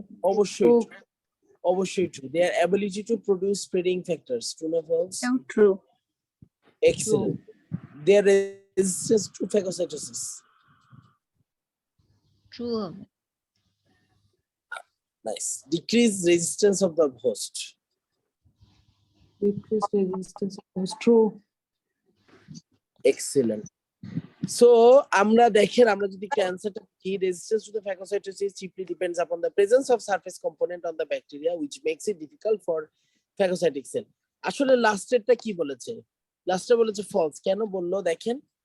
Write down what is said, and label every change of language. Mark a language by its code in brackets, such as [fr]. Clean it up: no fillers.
[bn] অবশ্যই অবশ্যই [en] true their ability to produce spreading factors true না false true excellent their resistance to phagocytosis true nice decrease resistance of the host decreased resistance is true excellent so [bn] আমরা দেখেন আমরা যদি ক্যান্সারটা কি [en] resistance to the phagocytosis chiefly depends upon the presence of surface component on the bacteria which makes it difficult for phagocytic cell [bn] আসলে লাস্টেরটা কি বলেছে লাস্টে বলেছে ফলস কেন বললো দেখেন